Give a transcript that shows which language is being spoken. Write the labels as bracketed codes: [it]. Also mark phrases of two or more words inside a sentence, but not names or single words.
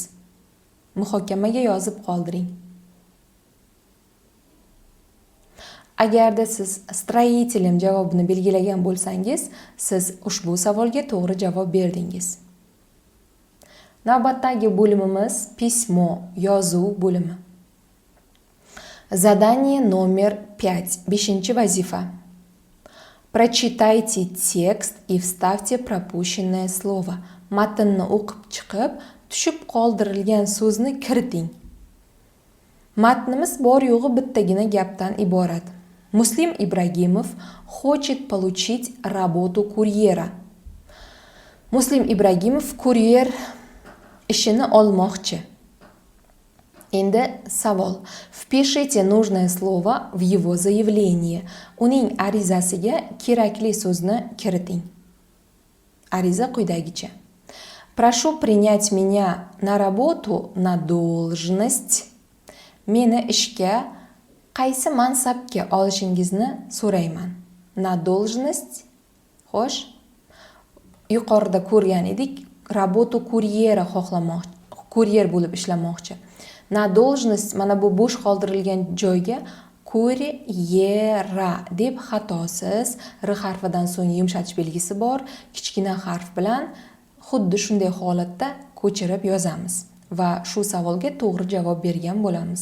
[uz] Muhokamaga yozib qoldiring. Agarda siz строителем javobini belgilagan bo'lsangiz, siz ushbu savolga to'g'ri javob berdingiz. Navbatdagi bo'limimiz pismo, yozuv bo'limi. [ru] Задание номер 5. [uz] 5-vazifa. [ru] Прочитайте текст и вставьте пропущенное слово. [uz] Matnni o'qib chiqib, tushib qoldirilgan so'zni kiriting. Matnimiz bor yo'g'i bittagina gapdan iborat. [ru] Muslim Ibragimov хочет получить работу курьера. [uz] Muslim Ibragimov kuryer ishini olmoqchi. Endi savol. [ru] Впишите нужное слово в его заявление. [uz] Uning arizasiga kerakli so'zni kiriting. Ariza quyidagicha. [ru] Прошу принять меня на работу на должность. [uz] Meni ishga qaysi mansabga olishingizni so'rayman. [ru] На должность. Xo'sh. [uz] Yuqorida ko'rgan edik, [ru] работу курьера [uz] xohlamoqchi, kuryer bo'lib ishlamoqchi. [ru] На должность [uz] mana bu bo'sh qoldirilgan joyga kuryera deb xatosiz r harfidan so'ng yumshatish belgisi bor, kichkina harf bilan xuddi shunday holatda ko'chirib yozamiz va shu savolga to'g'ri javob bergan bo'lamiz.